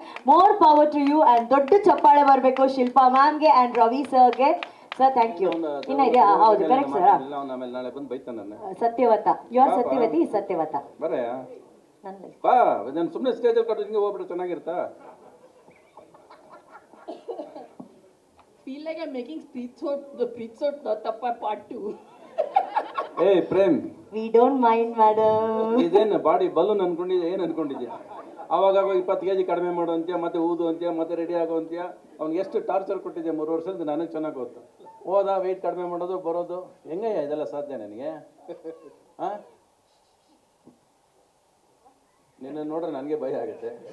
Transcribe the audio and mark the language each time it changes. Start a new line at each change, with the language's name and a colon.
English: More power to you.
Kannada: And ದೊಡ್ಡ ಚಪ್ಪಾಳೆ ಬರಬೇಕು ಶಿಲ್ಪಾ ಮ್ಯಾಮ್ಗೆ ಅಂಡ್ ರವಿ ಸರ್ಗೆ. Sir thank you. ಇನ್ನ ಇದೆಯಾ? ಹೌದು ಕರೆಕ್ಟ್ ಸರ್. ಅವ್ನು ಆಮೇಲೆ ನಾಳೆ ಬಂದು ಬೈತಾನೆ ನನ್ನ.
English: Satyavata, you are Satyavati, Satyavata.
Kannada: ಬರೇ ನನ್ನ ಲೈಫ್. ಬಾ, ನಾನು ಸುಮ್ಮನೆ ಸ್ಟೇಜಲ್ಲಿ ಕಟ್ಟು ಹಿಂಗೆ ಹೋಗ್ಬಿಟ್ರೆ ಚೆನ್ನಾಗಿರ್ತಾ?
English: Feel like I'm making the Preetsot Tappa part 2.
Kannada: ಏಯ್ Prem,
English: We don't mind madam.
Kannada: ಇದೇನು ಬಾಡಿ ಬಲೂನ್ ಅನ್ಕೊಂಡಿದ್ಯಾ, ಏನು ಅನ್ಕೊಂಡಿದ್ಯಾ? ಅವಾಗ 20 kg ಕಡಿಮೆ ಮಾಡು ಅಂತ್ಯ, ಮತ್ತೆ ಊದು ಅಂತ್ಯ, ಮತ್ತೆ ರೆಡಿ ಆಗೋ ಅಂತ್ಯ. ಅವ್ನಿಗೆ ಎಷ್ಟು ಟಾರ್ಚರ್ ಕೊಟ್ಟಿದ್ದೆ 3 ವರ್ಷದಿಂದ, ನನಗೆ ಚೆನ್ನಾಗಿ ಗೊತ್ತು. ಹೋದ ವೆಯ್ಟ್ ಕಡಿಮೆ ಮಾಡೋದು ಬರೋದು, ಹೆಂಗಯ್ಯ ಇದೆಲ್ಲ ಸಾಧ್ಯ ನನಗೆ? ಹಾಂ, ನಿನ್ನ ನೋಡ್ರೆ ನನಗೆ ಭಯ ಆಗುತ್ತೆ.